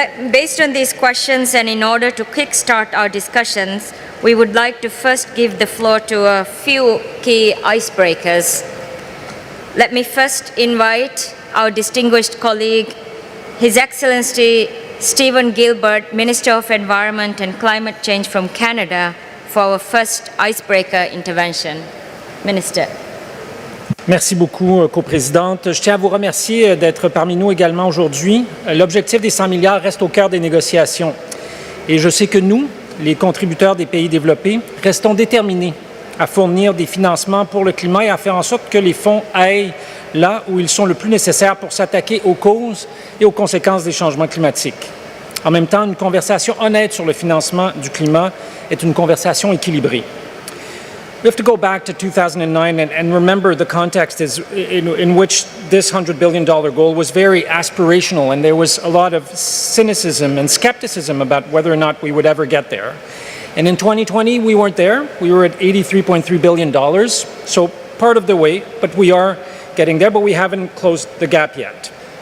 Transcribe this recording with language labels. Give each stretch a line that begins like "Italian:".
English: Based on these questions, and in order to kickstart our discussions, we would like to first give the floor to a few key icebreakers. Let me first invite our distinguished colleague, His Excellency Stephen Gilbert, Minister of Environment and Climate Change from Canada, for our first icebreaker intervention. Minister.
French: Merci beaucoup, coprésidente. Je tiens à vous remercier d'être parmi nous également aujourd'hui. L'objectif des 100 milliards reste au cœur des négociations. Et je sais que nous, les contributeurs des pays développés, restons déterminés à fournir des financements pour le climat et à faire en sorte que les fonds aillent là où ils sont le plus nécessaires pour s'attaquer aux causes et aux conséquences des changements climatiques. En même temps, une conversation honnête sur le financement du climat est une conversation équilibrée.
English: We have to go back to 2009 and remember the context is in which this $100 billion goal was very aspirational, and there was a lot of cynicism and skepticism about whether or not we would ever get there. And in 2020, we weren't there. We were at $83.3 billion, so part of the way, but we are getting there, but we haven't closed the gap yet.